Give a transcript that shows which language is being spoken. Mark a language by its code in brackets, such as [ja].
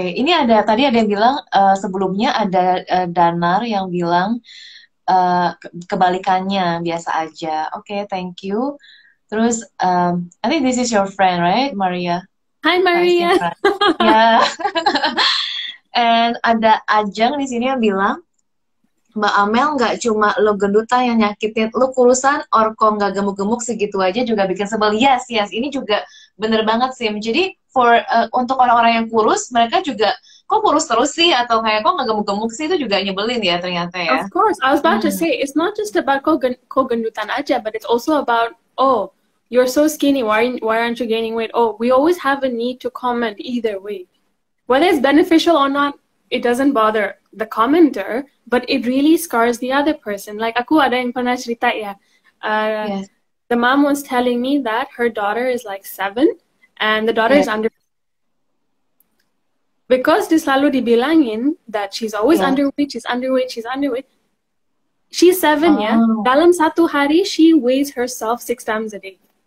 [id] Ini tadi ada yang bilang sebelumnya ada Danar yang bilang kebalikannya, biasa aja. [en] Oke, thank you. Terus I think this is your friend, right, Maria? Hi, Maria. [id] Ya. And ada Ajeng di sini yang bilang, Mbak Amel, nggak cuma lo gendutan yang nyakitin, lo kurusan, or kok nggak gemuk-gemuk segitu aja juga bikin sebel. Yes, ini juga bener banget, Sim. Jadi untuk orang-orang yang kurus, mereka juga kok kurus terus sih, atau kayak kok nggak gemuk-gemuk sih, itu juga nyebelin ya ternyata ya. [en] Of course, I was about to say, it's not just about [id] kok gendutan aja, [en] but it's also about, oh, you're so skinny, why aren't you gaining weight? Oh, we always have a need to comment either way. Whether it's beneficial or not, it doesn't bother the commenter, but it really scars the other person. [id] Like aku ada yang pernah cerita ya, yes. [en] The mom was telling me that her daughter is like 7, and the daughter is under, because [id] dia selalu dibilangin [en] that she's always underweight, she's underweight. She's 7 ya. [id] Dalam satu hari [en] she weighs herself 6 times a day.